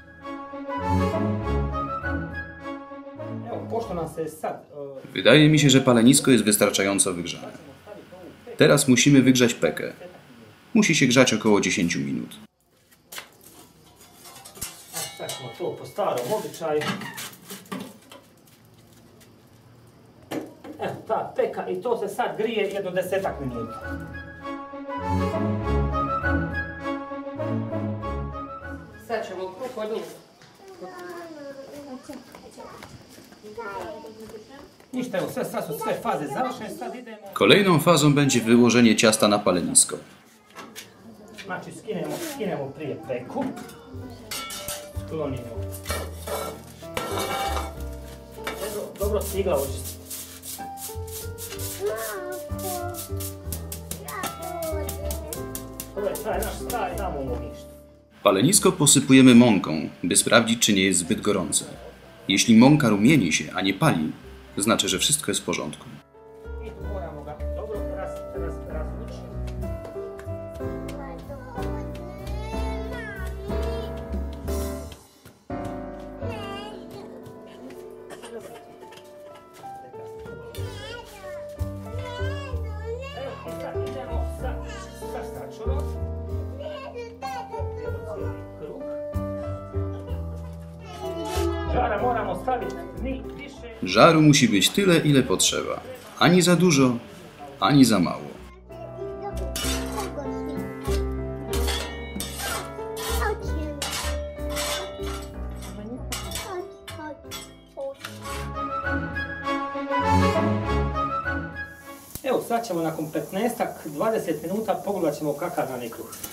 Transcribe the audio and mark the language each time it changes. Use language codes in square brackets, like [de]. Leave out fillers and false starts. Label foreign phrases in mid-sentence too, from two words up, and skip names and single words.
[pl] Wydaje mi się, że palenisko jest wystarczająco wygrzane. Teraz musimy wygrzać pekę. Musi się grzać około 10 minut. [hr] Ta peka i to se sad grije jedno 10 minut. Sad ćemo kruh odnijeti. Ništa, evo, sad su sve faze završene, sad idemo... [pl] Kolejną fazą będzie wyłożenie ciasta na palenisko. [hr] Znači skinemo prije peku. Sklonimo. Dobro stigla očistiti. To je taj naš stari tamo u ognjištu. [pl] Palenisko posypujemy mąką, by sprawdzić, czy nie jest zbyt gorące. Jeśli mąka rumieni się, a nie pali, znaczy, że wszystko jest w porządku. [hr] I tu moramo ga dobro razvući. Evo, i sad idemo sa stačorom. Krug. Žara moramo staviti ni više. [pl] Żaru musi być tyle, ile potrzeba. Ani za dużo, ani za mało. [hr] Evo sad ćemo nakon 15-20 minuta pogledat ćemo kakav nam je kruh.